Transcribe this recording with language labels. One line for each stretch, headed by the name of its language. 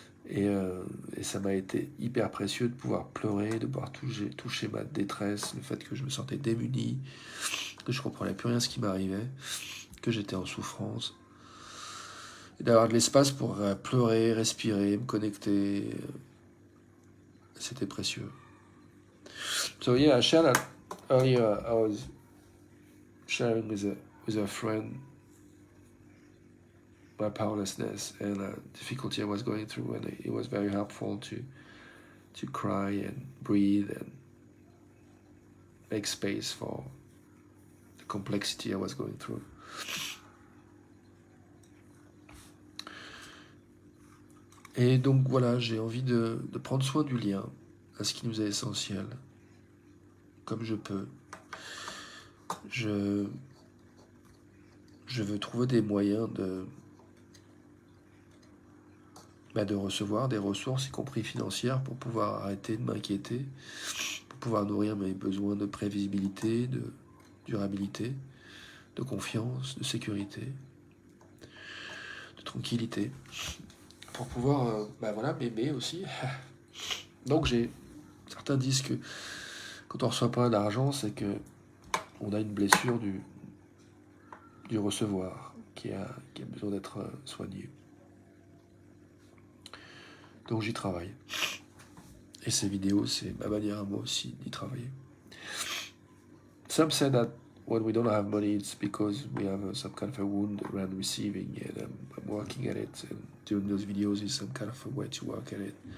French: Et ça m'a été hyper précieux de pouvoir pleurer, de pouvoir toucher ma détresse, le fait que je me sentais démuni, que je comprenais plus rien ce qui m'arrivait, que j'étais en souffrance. Et d'avoir de l'espace pour pleurer, respirer, me connecter, c'était précieux.
English: So yeah, I shared that earlier. I was sharing with a friend my powerlessness and difficulty I was going through, and it was very helpful to cry and breathe and make space for the complexity I was going through.
French: Et donc voilà, j'ai envie de prendre soin du lien à ce qui nous est essentiel, comme je peux. Je veux trouver des moyens de recevoir des ressources, y compris financières, pour pouvoir arrêter de m'inquiéter, pour pouvoir nourrir mes besoins de prévisibilité, de durabilité, de confiance, de sécurité, de tranquillité, pour pouvoir m'aimer aussi. Donc certains disent que quand on reçoit pas d'argent, c'est que on a une blessure du recevoir qui a besoin d'être soigné. Donc j'y travaille. Et ces vidéos, c'est ma manière à moi aussi d'y travailler.
English: Some say that when we don't have money, it's because we have some kind of a wound around receiving, and I'm working at it, and doing those videos is some kind of a way to work at it.